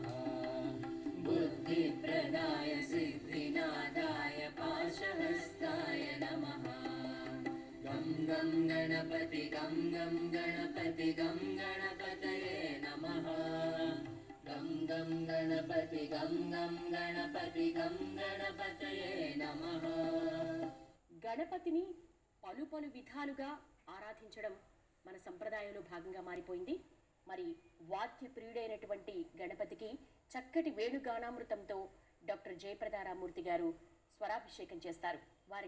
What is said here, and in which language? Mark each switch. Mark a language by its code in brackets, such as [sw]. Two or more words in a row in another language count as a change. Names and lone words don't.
[sa] बुद्धिप्रदाय सिद्धिनादाय पाशहस्ताय नमः गं गणपति गं गणपति गं गणपतये नमः गं गणपति गं गणपति गं गणपतये नमः [te] గణపతిని పలు పలు విధాలుగా ఆరాధించడం మన సంప్రదాయంలో భాగంగా మారిపోయింది. మరి వాద్య ప్రియుడైనటువంటి గణపతికి చక్కటి వేణుగానామృతంతో డాక్టర్ జయప్రద రామూర్తి గారు స్వరాభిషేకం చేస్తారు.